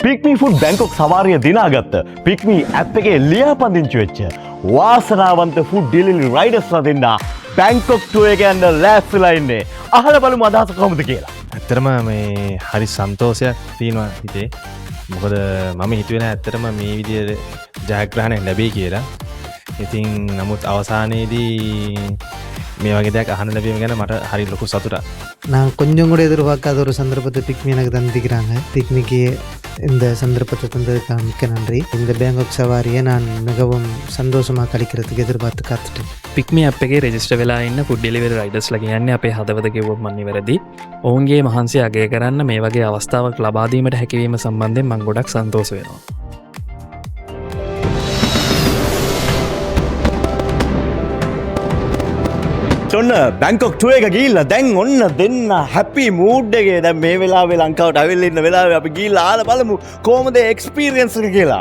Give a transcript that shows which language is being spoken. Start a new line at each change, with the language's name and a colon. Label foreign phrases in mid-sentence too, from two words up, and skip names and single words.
Sinhala: පික්මී ෆුඩ් බැංකොක් සවාරිය දිනාගත්ත පික්මී ඇප් එකේ ලියාපදිංචි වෙච්ච වාසනාවන්ත
English: food delivery riders
Sinhala: දෙන්න බැංකොක් ටුවර් එක යන්න ලෑස්තිලා ඉන්නේ. අහලා බලමු අදහස කොහොමද කියලා. ඇත්තටම මේ හරි සන්තෝෂයක් තියෙනවා හිතේ. මොකද මම හිතුවේ නෑ ඇත්තටම මේ විදිහට ජයග්‍රහණයක් ලැබෙයි කියලා. ඉතින් නමුත් අවසානයේදී මේ වගේ දෙයක් අහන්න ලැබීම ගැන මට හරි ලොකු சතුටක්.
Tamil: நான் கொஞ்சம் கூட எதிர்பார்க்காத ஒரு சந்தர்ப்பத்தை பிக்மி எனக்கு தந்திக்கிறாங்க. பிக்மிக்கு இந்த சந்தர்ப்பத்தை தந்ததுக்காக மிக்க நன்றி. இந்த பேங்காக் சவாரியை நான் மிகவும் சந்தோஷமாக கழிக்கிறதுக்கு எதிர்பார்த்து காத்துட்டேன்.
Sinhala: පික්මි අප් එකේ රෙජිස්ටර් වෙලා ඉන්න
English: food delivery riders
Sinhala: කියන්නේ අපේ හදවත කිව්වොත් මන් නිවැරදි. ඔවුන්ගේ මහන්සිය අගය කරන්න මේ වගේ අවස්ථාවක් ලබා දීමට හැකියවීම සම්බන්ධයෙන් මම ගොඩක් සන්තෝෂ වෙනවා. ඔන්න බැංකොක් ටුවර් එක ගිහිල්ලා දැන් ඔන්න දෙන්න
English: happy mood
Sinhala: එකේ දැන් මේ වෙලාවේ ලංකාවට අවිල්ල ඉන්න වෙලාවේ අපි ගිහිල්ලා ආලා බලමු කොහොමද එක්ස්පීරියන්ස් එක කියලා.